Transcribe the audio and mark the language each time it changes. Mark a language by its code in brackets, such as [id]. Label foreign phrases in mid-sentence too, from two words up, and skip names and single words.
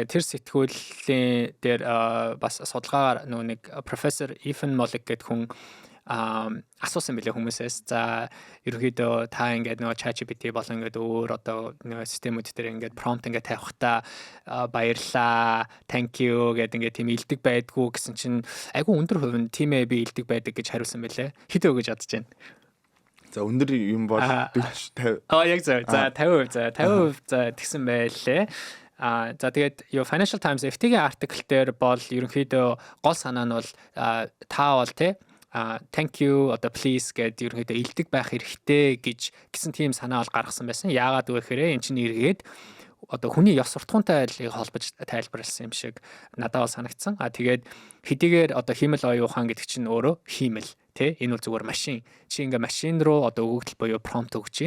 [mn] Тэгээ тэр сэтгүүлийн дээр бас судалгаагаар нөгөө нэг профессор Ethan Mollick гэдэг хүн асуусан билээ хүмүүсээс. За ерөнхийдөө та ингээд нөгөө ChatGPT болон ингээд өөр одоо нөгөө системүүд дээр ингээд prompt ингээд тавихтаа баярлаа, [en] thank you [mn] гэдэг ингээд тийм илдэг байдгүй гэсэн чинь айгүй өндөр хувь нь тийм ээ би илдэг байдаг гэж хариулсан билээ. Хэд өгөж бодож байна? За өндөр юм бол 40 50. Яг зөв. За 50%. За 50% тэгсэн байлээ. За тэгээд Financial Times FT-гийн артикл дээр бол ерөнхийдөө гол санаа нь бол та бол [en] thank you [mn] одоо please гэдэг ерөнхийдөө илдэг байх хэрэгтэй гэсэн тийм санаа бол гаргасан байсан. Яагаад вэ гэхээр эн чинь эргээд одоо хүний ёс суртахуунтай холбож тайлбарласан юм шиг надад бол санагдсан. Тэгээд хэдийгээр одоо химэл оюун ухаан гэдэг чинь өөрөө химэл тий энэ бол зүгээр машин. Чи ингээ машин руу одоо өгөгдөл буюу prompt өгч чинь.